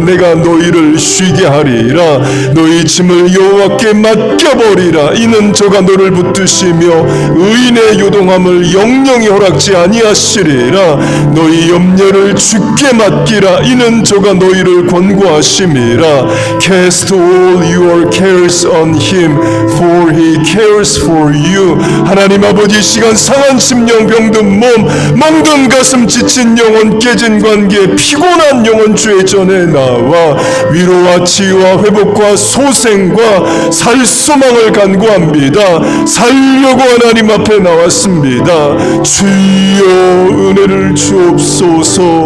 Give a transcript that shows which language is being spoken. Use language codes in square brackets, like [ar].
[ko] 내가 너희를 쉬게 하리라. 너희 짐을 여호와께 맡겨버리라. 이는 저가 너를 붙드시며 의인의 요동함을 영영이 허락지 아니하시리라. 너희 염려를 주께 맡기라. 이는 저가 너희를 권고하심이라. [en] Cast all your cares on him for he cares for you. [ko] 하나님 아버지, 시간 상한 심령, 병든 몸, 멍든 가슴, 지친 영혼, 깨진 관계, 피곤한 영혼 주의 전에 나와 위로와 치유와 회복과 소생과 살 소망을 간구합니다. 살려고 하나님 앞에 나왔습니다. 주여 은혜를 주옵소서.